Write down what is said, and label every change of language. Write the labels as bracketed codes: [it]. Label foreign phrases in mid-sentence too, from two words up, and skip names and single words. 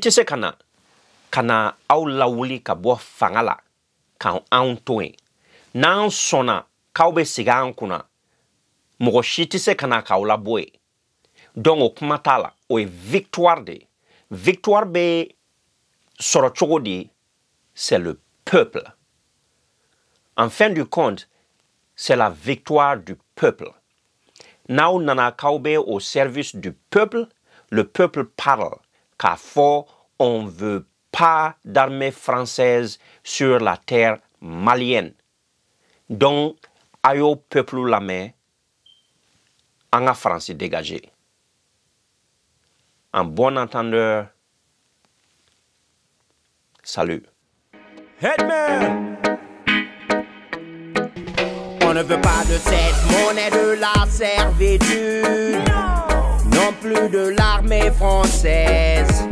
[bm] tɛ se kana aw lawuli ka bɔ fanga la ka anw to yen n'an sɔnna k'aw bɛ sigi an kunna mɔgɔ si tɛ se kana k'aw labɔ yen donc o kuma t'a la o ye victoire de victoire bɛ sɔrɔ cogo di [fr] c'est le peuple en fin du compte c'est la victoire du peuple [bm] n'aw nana k'aw bɛ [fr] au service du peuple le peuple parle [bm] k'a fɔ [fr] on veut pas d'armée française sur la terre malienne donc [bm] a y'o [fr] peuple [bm] lamɛn an ka Faransi [fr] dégager en bon entendeur salut. [en] Headman. [fr] On ne veut pas de cette monnaie de la servitude, non plus de l'armée française.